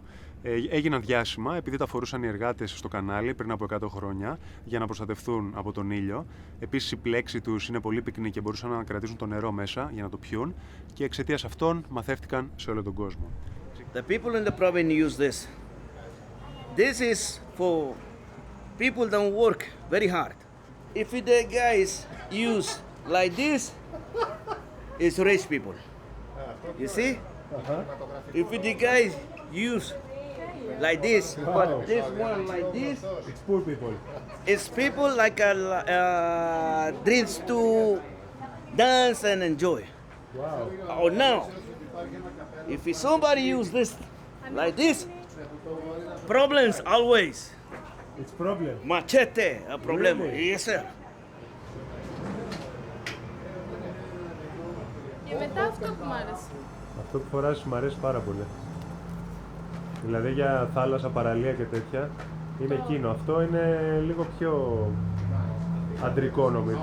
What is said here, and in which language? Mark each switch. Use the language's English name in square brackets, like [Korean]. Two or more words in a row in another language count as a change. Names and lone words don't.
[Greek] Έγιναν διάσημα επειδή τα φορούσαν οι εργάτες στο κανάλι πριν από 100 χρόνια για να προστατευτούν από τον ήλιο. Επίσης η πλέξη τους είναι πολύ πυκνή και μπορούσαν να κρατήσουν το νερό μέσα για να το πιούν και εξαιτίας αυτών μαθεύτηκαν σε όλο τον κόσμο. [English] The people in the province use this. This is for people that work very hard. If the guys use like this, it's rich people. You see? If the guys use like this, but this one like this, It's poor people. it's people like drinks to dance and enjoy. Wow. Oh, now, if somebody use this like this, problems always. It's problem. Machete, a problem. Really? Yes, sir. [Greek] Και μετά αυτό που μ' άρεσε. Αυτό που φοράς μου αρέσει πάρα πολύ. Δηλαδή για θάλασσα, παραλία και τέτοια είναι εκείνο. Αυτό είναι λίγο πιο αντρικό νομίζω.